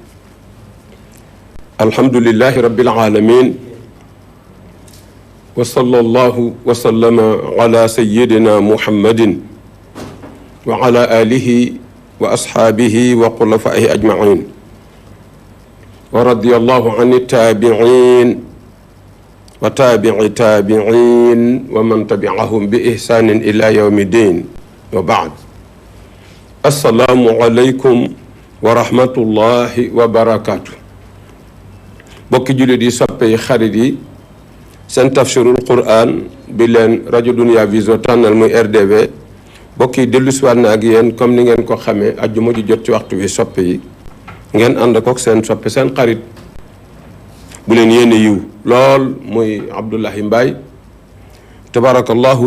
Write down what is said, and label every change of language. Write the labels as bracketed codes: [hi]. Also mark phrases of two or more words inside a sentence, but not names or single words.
[ar] الحمد لله رب العالمين وصلى الله وسلم على سيدنا محمد وعلى آله وأصحابه وخلفائه أجمعين ورضي الله عن التابعين وتابعي التابعين ومن تبعهم بإحسان إلى يوم الدين وبعد. السلام عليكم ورحمة الله وبركاته. [wo] bokki jullit yi, soppe yi, xarit yi, seen [ar] تفسير القرآن [wo] bi leen rajo Dunia Vision tànnal muy RDV bokk yi dellu siwaat na ak yéen comme ni ngeen ko xamee ajjuma ji jot ci waxtu wi soppe yi ngeen ànd kook seen soppe seen xarit bu leen yéene yiw lool muy Abdoulahi Mbaye tabarakallahu.